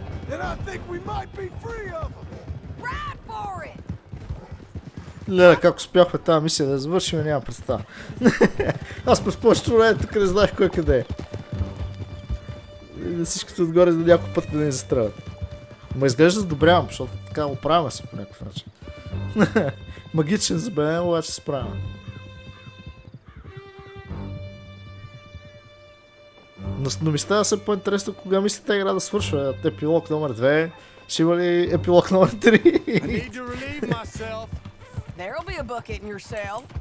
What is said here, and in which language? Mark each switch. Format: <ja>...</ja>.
<en>then I think we might be free of them. Ride for it.</en> <bg>Леле, как успяхме тази мисия да завършим, нямам представа. Аз през повечето време тук не знаех кой къде е. И всичкото отгоре за някой път да ни застрелят. Ма изглежда задобрявам, защото така оправяме се по някакъв начин. Магичен забелен, обаче се справяме. Но ми става все по-интересно кога мислите игра да свършва. Епилог номер 2. Ще има ли епилог номер 3?</bg> <en>I need to relieve myself. There'll be a bucket in your cell.</en>